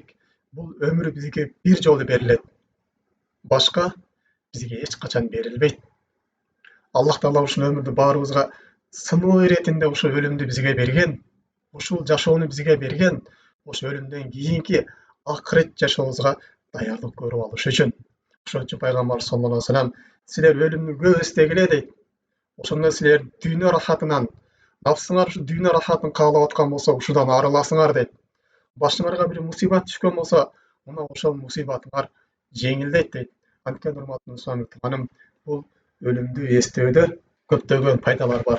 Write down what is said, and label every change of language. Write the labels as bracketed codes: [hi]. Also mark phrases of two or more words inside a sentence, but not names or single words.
[ky] Бул өмүр бизге бир жолу берилет. Башка бизге эч качан берилбейт. Аллах Таала ушул өмүрдү баарыбызга сыноо иретинде ушул өлүмдү бизге берген. Ушул жашоону бизге берген. Ошо өлүмдөн кийинки акырет жашообузга даярдык көрүп алыш үчүн. Ошон үчүн пайгамбар [ar] صلى الله عليه وسلم [ky] силер өлүмдү көп эстегиле дейт. Ошондо силер дүйнө рахатынан, нафсыңар ушу дүйнө рахатын каалап аткан болсо, ушудан арыласыңар дейт. Башыңарга бир мусибат түшкөн болсо, мына ошол мусибатыңар жеңилдейт дейт. Анткени урматтуу мусулман тууганым, бул өлүмдү эстөөдө көптөгөн пайдалар бар.